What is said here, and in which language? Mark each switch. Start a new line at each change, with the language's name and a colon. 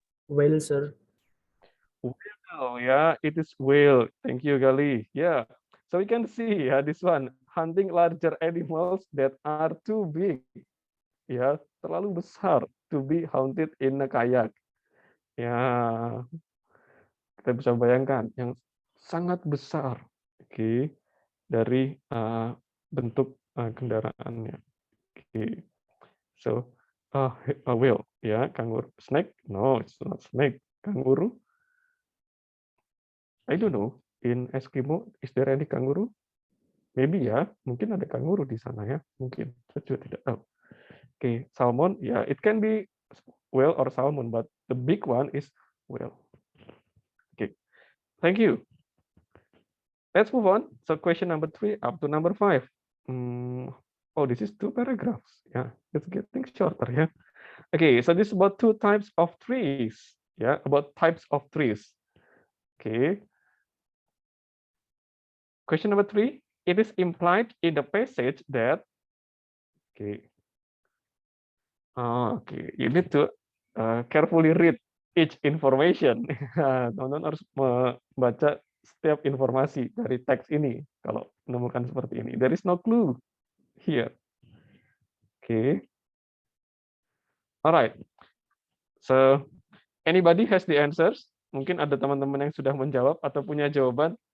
English: Whale, sir. Whale, yeah, it is whale. Thank you, Gali. Yeah, so we can see this one, hunting larger animals that are too big, ya,
Indonesian: terlalu besar
English: to be haunted in a kayak.
Indonesian: Ya, kita bisa bayangkan yang sangat besar, oke, dari bentuk kendaraannya.
English: Oke, so a whale, ya, kangaroo, snake, no, it's not snake, kangaroo. I don't know. In Eskimo, is there any kangaroo? Maybe ya,
Indonesian: mungkin ada kangaroo di sana ya, mungkin. Saya juga tidak tahu.
English: Oke, salmon, ya, it can be whale or salmon, but the big one is whale. Okay, thank you. Let's move on. So question number 3 up to number 5. Oh, this is 2 paragraphs. Yeah, it's getting shorter. Yeah. Okay, so this is about 2 types of trees. Yeah, about types of trees. Okay. Question number 3. It is implied in the passage that. Okay. Okay, you need to carefully read each information.
Indonesian: Teman-teman harus membaca setiap informasi dari teks ini kalau menemukan seperti ini.
English: There is no clue here. Okay. All right. So, anybody has the answers?
Indonesian: Mungkin ada teman-teman yang sudah menjawab atau punya jawaban.